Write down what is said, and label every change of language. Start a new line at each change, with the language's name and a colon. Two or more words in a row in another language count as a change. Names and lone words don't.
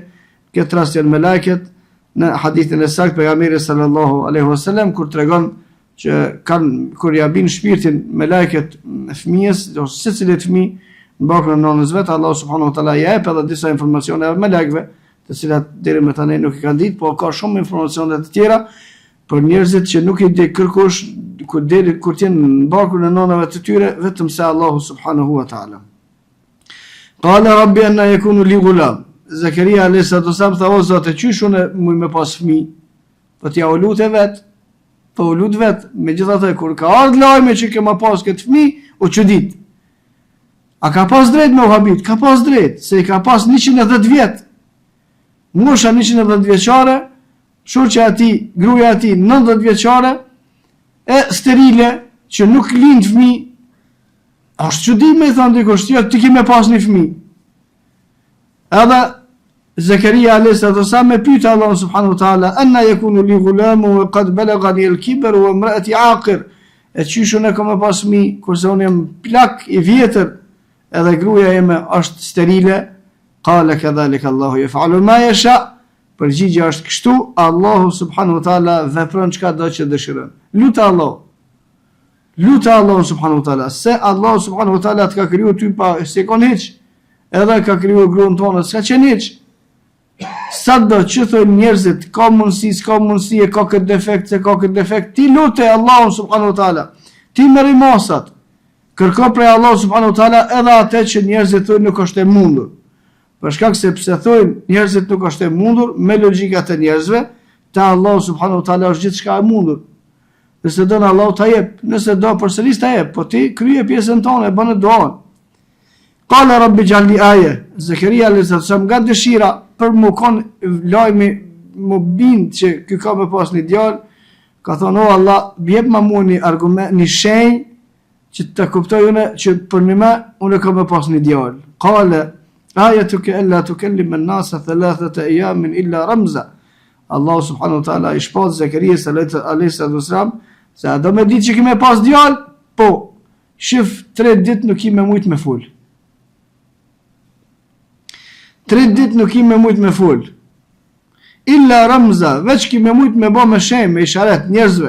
Albanian: Këtë rast janë melekët në hadithin e saktë pejgamberit
Arabic: صلى الله عليه وسلم
Albanian: kur tregon që kur ja bin shpirtin melekët fëmijës ose secili fëmijë në barkun e nonës vet, Allah
Arabic: سبحانه وتعالى
Albanian: i jep edhe disa informacione melekëve, të cilat deri më tani nuk i kanë ditë, por ka shumë informacione të tjera për njerëzit që nuk i di kërkush kur të jenë në barkun e nonave të tyre, vetëm se Allahu
Arabic: سبحانه وتعالى. قال رب أنى يكون لي غلام.
Albanian: Zakaria
Arabic: عليه السلام
Albanian: tha o Zot, çysh unë muj me pas fëmijë? Po t'ja u lutë vet. Po u lut vet, megjithatë kur ka ardhur lajmi që ke më pas këtë fëmijë, u çudit. A ka pas drejt me u habit? Ka pas drejt, se i ka pas 110 vjet. Mosha 110 vjeçare, shoqja e tij, gruaja e tij 90 vjeçare, e sterile që nuk lind fëmijë. Është çudim me thënë dikush, ti ke më pas një fëmijë. Edhe Zakaria
Arabic: عليه السلام
Albanian: me pyet Allah
Arabic: سبحانه وتعالى, أنى يكون لي غلام وقد بلغني الكبر وامرأتي عاقر.
Albanian: E çysh unë kam pas fëmijë kurse unë jam plak i vjetër edhe gruaja ime është sterile.
Arabic: قال كذلك الله يفعل ما يشاء.
Albanian: Përgjigjja është kështu, Allahu
Arabic: سبحانه وتعالى
Albanian: vepron çka do që dëshiron. Lutë Allah
Arabic: سبحانه وتعالى,
Albanian: se Allah
Arabic: سبحانه وتعالى
Albanian: të ka krijuar ty pa se kon hiç. Edhe ka krijuar gruan tonë, s'ka qenë hiç. Sa do që thënë njerëzit, ka mundësi, ka këtë defekt, ti lutë Allahun
Arabic: سبحانه وتعالى.
Albanian: Ti merri mosat. Kërko prej Allahut
Arabic: سبحانه وتعالى
Albanian: edhe atë që njerëzit thonë nuk është e mundur. Për shkak se pse thonë njerëzit nuk është e mundur, me logjikat e njerëzve, te Allahu
Arabic: سبحانه وتعالى
Albanian: është gjithçka e mundur. Nëse don Allahu ta jep, nëse do përsëris ta jep, po ti krye pjesën tonë, bën duan.
Arabic: قال رب اجعل لي آية.
Albanian: Zakaria
Arabic: عليه السلام
Albanian: nga dëshira për më kon lajmi më bind që ky ka më pas një djalë, ka thonë o Allah, jep më mua një argument, një shenjë që të kuptoj unë që për një unë ka më pas një djalë.
Arabic: قال آيتك ألا تكلم الناس 3 أيام إلا رمزا.
Albanian: Allah
Arabic: سبحانه وتعالى
Albanian: i shpat Zakaria
Arabic: عليه السلام
Albanian: se a do me ditë që kime pas djalë, po shif 3 ditë nuk i me mujt me ful. 3 ditë nuk i me mujt me ful.
Arabic: إلا رمزا,
Albanian: veç ki me mujt me bo me shem, me isharet njerëzve.